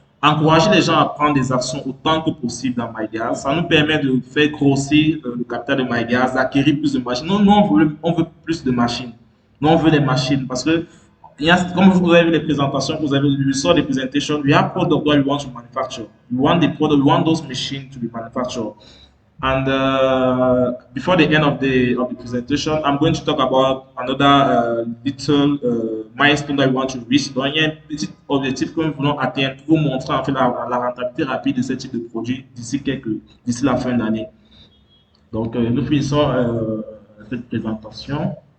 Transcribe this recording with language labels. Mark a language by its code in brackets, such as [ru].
[fr] Encourager les gens à prendre des actions autant que possible dans MyGaz. Ça nous permet de faire grossir le capital de MyGaz, d'acquérir plus de machines. Nous, on veut plus de machines. Nous, on veut les machines parce que, comme vous avez vu les présentations, vous avez vu le sort des presentations, [en] we have product that we want to manufacture. We want the product, we want those machines to be manufactured. And before the end of the presentation, I'm going to talk about another little milestone that we want to reach. [fr] Donc, il y a un petit objectif que nous voulons atteindre pour vous montrer en fait la rentabilité rapide de ce type de produit d'ici la fin d'année. Donc, nous finissons cette présentation.